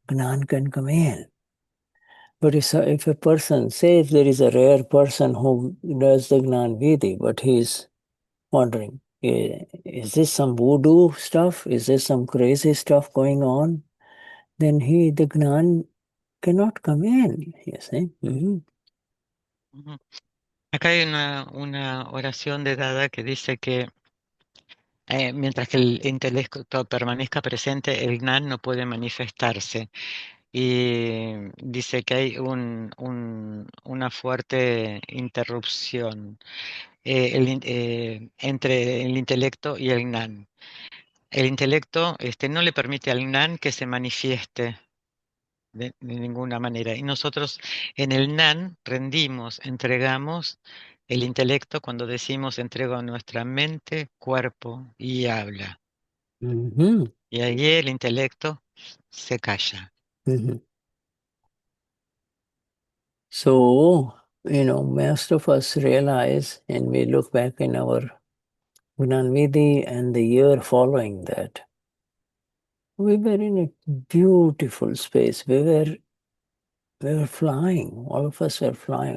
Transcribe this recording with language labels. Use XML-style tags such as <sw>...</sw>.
<en>Gnan can come in. But if a person, say if there is a rare person who does the Gnan Vidi, but he's wondering, is this some voodoo stuff? Is this some crazy stuff going on? Then the Gnan cannot come in, you see. Mm-hmm. ujú.</en> <es>Acá hay una oración de Dada que dice que mientras que el intelecto permanezca presente, el Gnan no puede manifestarse. Y dice que hay una fuerte interrupción entre el intelecto y el Gnan. El intelecto no le permite al Gnan que se manifieste de ninguna manera. Y nosotros en el Gnan rendimos, entregamos el intelecto cuando decimos entrego nuestra mente, cuerpo y habla. Mm-hmm. Y allí el intelecto se calla. Mm-hmm.</es> <en>So, most of us realize, and we look back in our Gnan Vidi and the year following that, we were in a beautiful space. We were flying. All of us were flying.</en>